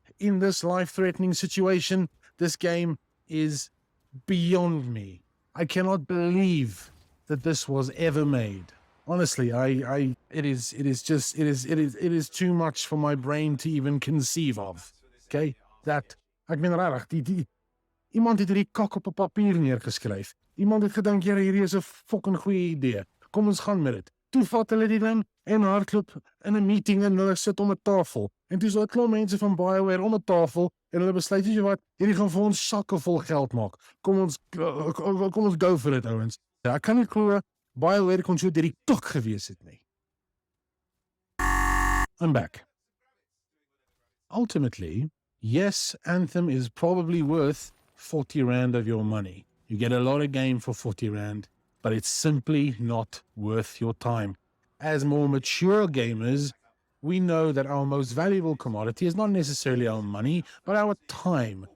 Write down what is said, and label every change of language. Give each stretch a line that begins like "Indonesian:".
English: In this life-threatening situation, this game is beyond me. I cannot believe that this was ever made. Honestly, it is too much for my brain to even conceive of. Okay?
Afrikaans: That, ek meen regtig, iemand het hierdie kak op 'n papier neergeskryf. Iemand het gedink, "Ja, hierdie is 'n fucking goeie idee. Kom ons gaan met dit." Toe vat hulle die ding en hardloop in 'n meeting en hulle sit om 'n tafel. En toe is 'n klomp mense van BioWare om 'n tafel en hulle besluit, "Jy wat, hierdie gaan vir ons sakke vol geld maak. Kom ons
English: go for it,
Afrikaans: ouens." Ja, ek kan nie glo BioWare kon so deur die tok gewees het nie.
English: I'm back. Ultimately, yes, Anthem is probably worth 40 Rand of your money. You get a lot of game for 40 Rand, but it's simply not worth your time. As more mature gamers, we know that our most valuable commodity is not necessarily our money, but our time.